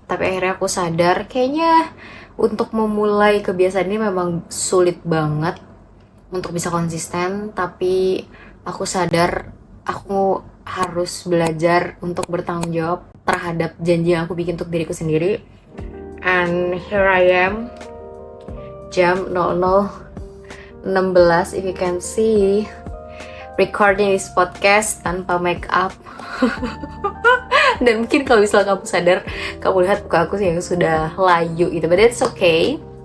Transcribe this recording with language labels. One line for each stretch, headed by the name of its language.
Indonesian: Tapi akhirnya aku sadar kayaknya untuk memulai kebiasaan ini memang sulit banget untuk bisa konsisten. Tapi aku sadar aku harus belajar untuk bertanggung jawab terhadap janji yang aku bikin untuk diriku sendiri.
English: And here I am,
Indonesian: jam
English: 00:16 if you can see, recording this podcast
Indonesian: tanpa
English: make up.
Indonesian: Dan mungkin kalau misalnya kamu sadar, kamu lihat muka aku yang sudah layu gitu,
English: but it's okay.